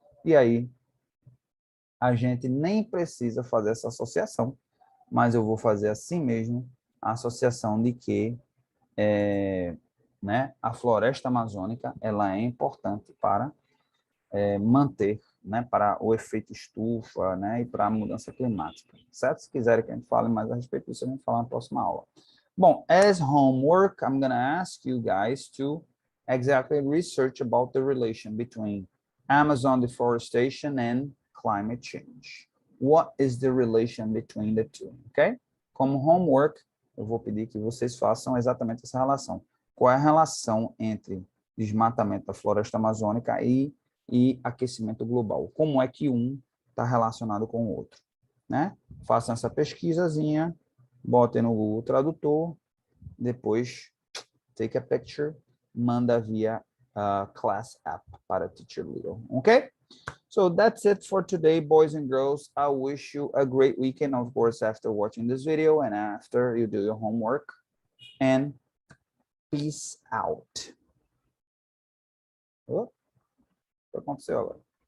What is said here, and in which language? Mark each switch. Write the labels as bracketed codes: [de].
[pt] E aí a gente nem precisa fazer essa associação, mas eu vou fazer assim mesmo a associação de que né, a floresta amazônica ela é importante para manter, né, para o efeito estufa, né, e para a mudança climática, certo? Se quiserem que a gente fale mais a respeito disso, a gente fala na próxima aula. [en] Bom, as homework, I'm going to ask you guys to exactly research about the relation between Amazon deforestation and climate change. What is the relation between the two, ok? [pt] Como homework, eu vou pedir que vocês façam exatamente essa relação. Qual é a relação entre desmatamento da floresta amazônica e aquecimento global? Como é que um está relacionado com o outro, né? Façam essa pesquisazinha, botem no Google Tradutor depois [en] take a picture, [pt] manda via class app para Teacher Leo, okay? [en] So that's it for today, boys and girls. I wish you a great weekend, of course, after watching this video and after you do your homework. And peace out. [pt] Oh, o que aconteceu agora?